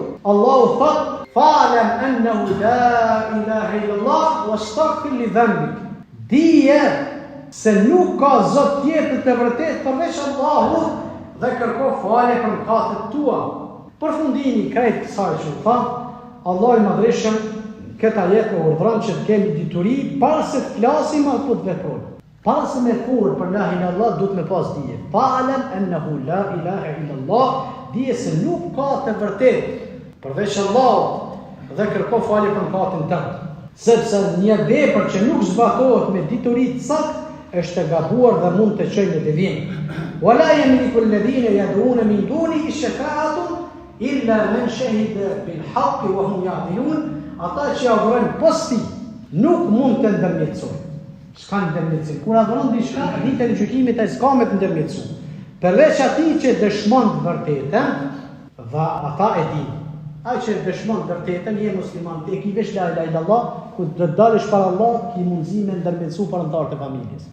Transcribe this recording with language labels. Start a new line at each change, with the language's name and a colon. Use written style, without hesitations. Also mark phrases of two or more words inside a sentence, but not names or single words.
Albanian: Allahu thot:
Arabic: "فاعلم أنه لا إله إلا الله واستغفر لذنبك."
Albanian: Dije se nuk ka zot tjetër të vërtetë përveç Allahut dhe kërko falje për mëkatet tua. Përfundimi krejt kësaj që tha, Allah i madhreshëm këtë ajet me urdhron që të kemi dituri para se të flasim apo të veprojmë. Para se me folë për
Arabic: لا إله إلا الله
Albanian: duhet me pas dije.
Arabic: فاعلم أنه لا إله إلا الله,
Albanian: dije se nuk ka të vërtetë përveç Allahut dhe kërko falje për mëkatin tënd. Sepse një vepër që nuk zbatohet me dituri të saktë është e gabuar dhe mund të çojë në devijim.
Arabic: ولا يملك الذين يدعون من دونه شفاعة إلا من شهد بالحق وهم يعدلون.
Albanian: Ata që adhurojnë posti nuk mund të ndërmjetësojnë. S'ka ndërmjetësim. Kur adhuron diçka, ditën e gjykimit ai s'ka me të ndërmjetësuar. Përveç atij që dëshmon të vërtetën, dhe ata e dinë. Ai që dëshmon të vërtetën, je musliman, ti ke vesh
Arabic: لا إله إلا الله,
Albanian: ku do të dalësh para Allah, ki mundësi me ndërmjetësu para anëtarëve të familjes.